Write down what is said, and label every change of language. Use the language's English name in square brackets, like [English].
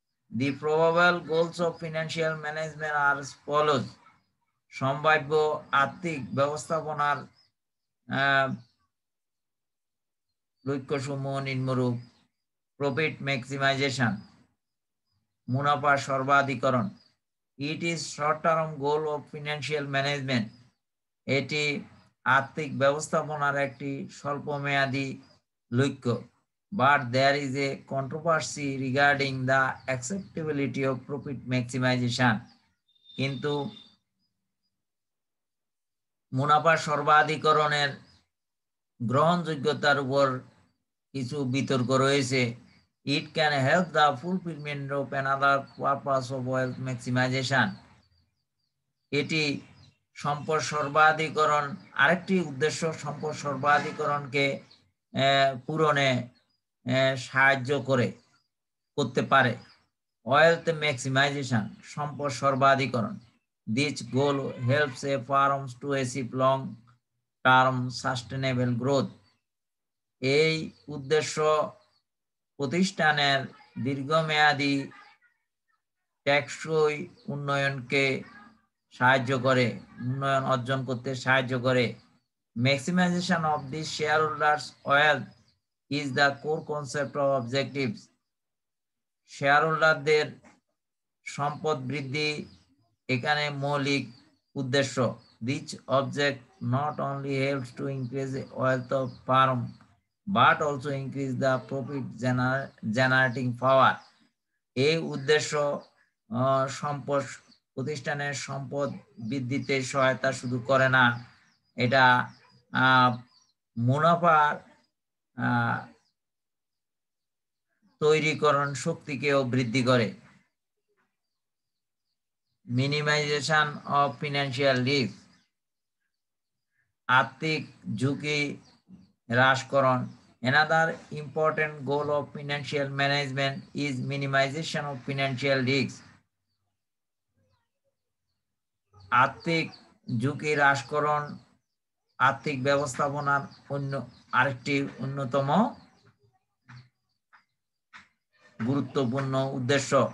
[English] The probable goals of financial management are as follows. [Bangla] সম্ভাব্য আর্থিক ব্যবস্থাপনার লক্ষ্যসমূহ নিম্নরূপ: প্রফিট ম্যাক্সিমাইজেশন, মুনাফা সর্বাধিকরণ। [English] It is short term goal of financial management. [Bangla] এটি আর্থিক ব্যবস্থাপনার একটি স্বল্পমেয়াদী লক্ষ্য। [English] but there is a controversy regarding the acceptability of profit maximization. [Bangla] কিন্তু মুনাফা সর্বাধিকরণের গ্রহণযোগ্যতার উপর কিছু বিতর্ক রয়েছে। [English] It can help the fulfillment of another purpose of wealth maximization. [Bangla] এটি সম্পদ সর্বাধিকরণ আরেকটি উদ্দেশ্য সম্পদ সর্বাধিকরণকে পূরণে সাহায্য করতে পারে। ওয়েলথ ম্যাক্সিমাইজেশন সম্পদ সর্বাধিকরণ। [English] This goal helps a firm to achieve long-term sustainable growth. [Bangla] এই উদ্দেশ্য প্রতিষ্ঠানের দীর্ঘমেয়াদী টেকসই উন্নয়নকে সাহায্য করে, উন্নয়ন অর্জন করতে সাহায্য করে। [English] Maximization of the shareholders' wealth is the core concept of objectives. [Bangla] শেয়ারহোল্ডারদের সম্পদ বৃদ্ধি এখানে মৌলিক উদ্দেশ্য। [English] This object not only helps to increase the wealth of firm but also increase the profit generating power. [Bangla] এই উদ্দেশ্য সম্পদ প্রতিষ্ঠানের সম্পদ বৃদ্ধিতে সহায়তা শুধু করে না, এটা মুনাফার তৈরিকরণ শক্তিকেও বৃদ্ধি করে। [English] minimisation of financial risk, [Bangla] আর্থিক ঝুঁকি হ্রাসকরণ। [English] Another important goal of financial management is minimization of financial risk. [Bangla] আর্থিক ঝুঁকি হ্রাসকরণ আর্থিক ব্যবস্থাপনার আরেকটি অন্যতম গুরুত্বপূর্ণ উদ্দেশ্য।